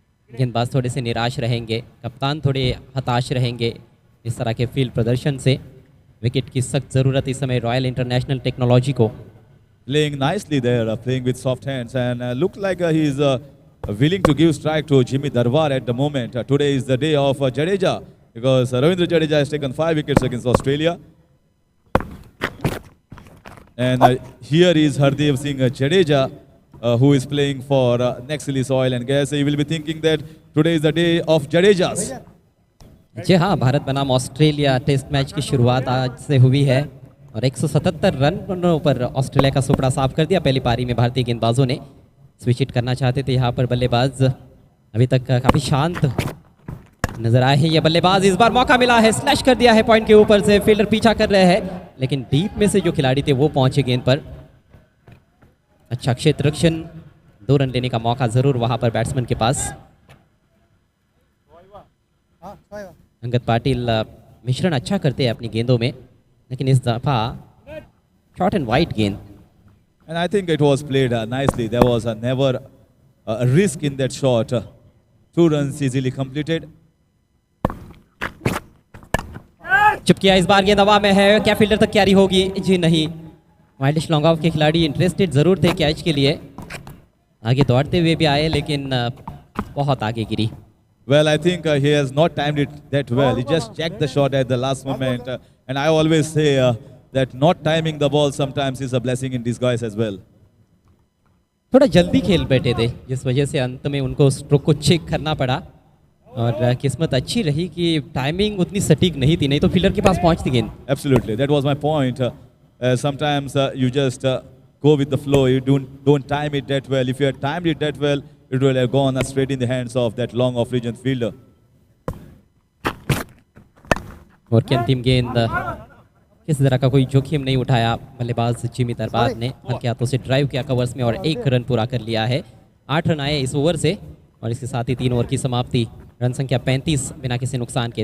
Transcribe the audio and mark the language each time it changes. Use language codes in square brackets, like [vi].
[hi] गेंदबाज थोड़े से निराश रहेंगे, कप्तान थोड़े हताश रहेंगे इस तरह के फील्ड प्रदर्शन से। विकेट की सख्त ज़रूरत इस समय रॉयल इंटरनेशनल टेक्नोलॉजी को। [en] Playing nicely there, playing with soft hands, and look like he is willing to give strike to Jimmy Darbar at the moment. Today is the day of Jadeja, because Ravindra Jadeja has taken 5 wickets against Australia. And here is Hardev Singh Jadeja, who is playing for Nexalis Oil and Gas. You will be thinking that today is the day of Jadejas. [hi] जी हाँ, भारत बनाम Australia test match की शुरुआत आज से हुई है और 177 रनों पर ऑस्ट्रेलिया का सुपड़ा साफ कर दिया पहली पारी में भारतीय गेंदबाजों ने। स्विच हिट करना चाहते थे यहाँ पर बल्लेबाज, अभी तक काफ़ी शांत नजर आए हैं ये बल्लेबाज। इस बार मौका मिला है, स्लैश कर दिया है पॉइंट के ऊपर से, फील्डर पीछा कर रहे हैं लेकिन डीप में से जो खिलाड़ी थे वो पहुंचे गेंद पर। अच्छा क्षेत्र रक्षण, 2 रन लेने का मौका जरूर वहां पर बैट्समैन के पास। अंगद पाटिल मिश्रण अच्छा करते हैं अपनी गेंदों में, लेकिन इस दफा शॉर्ट एंड वाइड गेंद। [en] And I think it was played nicely. There was never a risk in that shot. 2 runs easily completed. [hi] चुप किया, इस बार गेंद हवा में है, क्या फील्डर तक कैरी होगी? जी नहीं। वाइल्डिश लॉन्ग ऑफ के खिलाड़ी इंटरेस्टेड जरूर थे कैच के लिए, आगे दौड़ते हुए भी आए लेकिन बहुत आगे गिरी। [en] Well, I think he has not timed it that well. He just checked the shot at the last moment. And I always say that not timing the ball sometimes is a blessing in disguise as well. [hi] थोड़ा जल्दी खेल बैठे थे जिस वजह से अंत में उनको स्ट्रोक को चेक करना पड़ा और किस्मत अच्छी रही कि टाइमिंग उतनी सटीक नहीं थी, नहीं तो फील्डर के पास पहुंचती गेंद। [en] Absolutely, that was my point. Sometimes you just go with the flow. You don't time it that well. If you had timed it that well, it will have gone straight in the hands of that long off region fielder. [hi] और की अंतिम गेंद किस तरह का कोई जोखिम नहीं उठाया बल्लेबाज जिमी दरबार ने, हल्के हाथों से ड्राइव किया कवर्स में और 1 रन पूरा कर लिया है। 8 रन आए इस ओवर से और इसके साथ ही 3 ओवर की समाप्ति। रन संख्या 35 बिना किसी नुकसान के।